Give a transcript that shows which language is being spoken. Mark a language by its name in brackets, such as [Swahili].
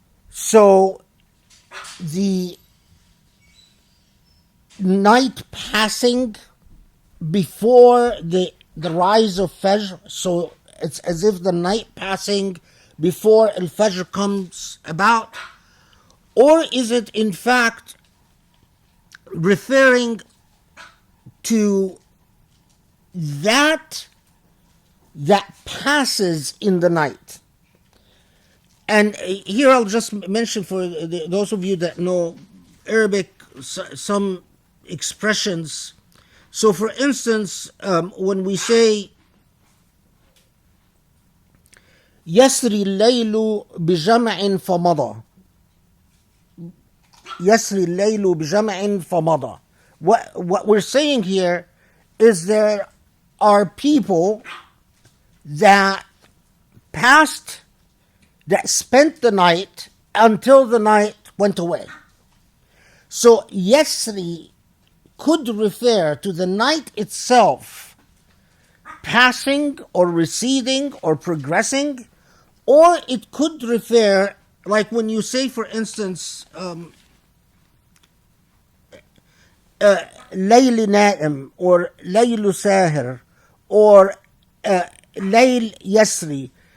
[English] So the night passing before the rise of Fajr, so it's as if the night passing before Al-Fajr comes about, or is it in fact referring to that passes in the night? And here I'll just mention for those of you that know Arabic, some expressions. So, for instance, when we say [Arabic] يسري الليل بجمع فمضى, يسري الليل بجمع فمضى. [English] What we're saying here is there are people that passed, that spent the night until the night went away. So Yasri could refer to the night itself passing or receding or progressing, or it could refer, like when you say, for instance, [Arabic] ليل نائم [English] or [Arabic] ليل ساهر [English] or [Arabic] ليل يسري.